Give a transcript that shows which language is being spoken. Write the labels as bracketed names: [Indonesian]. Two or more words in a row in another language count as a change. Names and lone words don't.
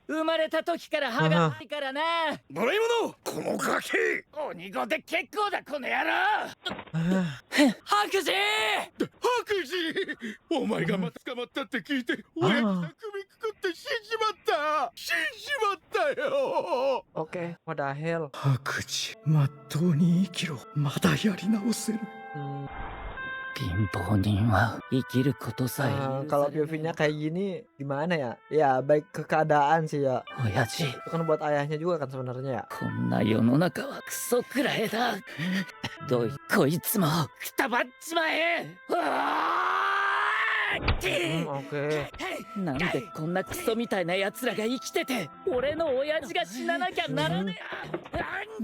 [Japanese] 生まれた時から歯がないからな。ドラえもんこのガキ。鬼子で結構だこの野郎。白司。白司、お前がまた捕まったって聞いて親父が首くくって死んじまったよ。 [English] Oke, what the hell? 白司、まっとうに生きろ。まだやり直せる。貧乏人は生きることさえ。 [Indonesian] Kalau POV-nya kayak gini gimana ya? Ya baik ke keadaan sih ya. [Japanese] 親父。 [Indonesian] Itu kan buat ayahnya juga kan sebenarnya ya. [Japanese] こんな世の中はクソくらえだ。どいこいつもくたばっちまえ。 [Indonesian] Oke. [Japanese] なんでこんなクソみたいな奴らが生きてて俺の親父が死ななきゃならねえ。